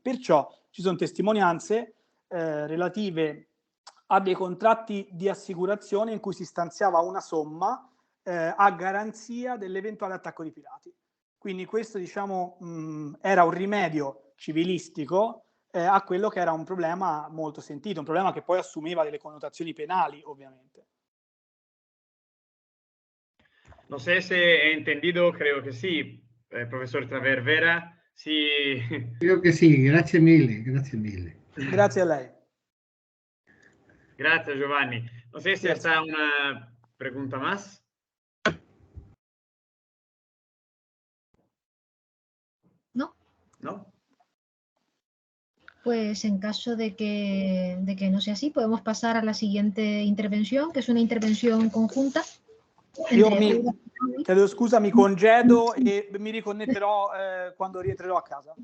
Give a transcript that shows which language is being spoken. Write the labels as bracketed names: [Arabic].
[Italian] Perciò ci sono testimonianze relative a dei contratti di assicurazione in cui si stanziava una somma a garanzia dell'eventuale attacco di pirati. Quindi questo, diciamo, era un rimedio civilistico a quello che era un problema molto sentito, un problema che poi assumeva delle connotazioni penali, ovviamente. [Spanish] No sé si he entendido, creo que sí, profesor Traververa. Sí. Creo que sí, [Italian] grazie mille, grazie mille. Grazie a lei. [Spanish] Gracias, Giovanni. No sé si está una pregunta más. No. ¿No? Pues en caso de que no sea así, podemos pasar a la siguiente intervención, que es una intervención conjunta. [Italian] Chiedo scusa, mi congedo e mi riconnetterò quando rientrerò a casa.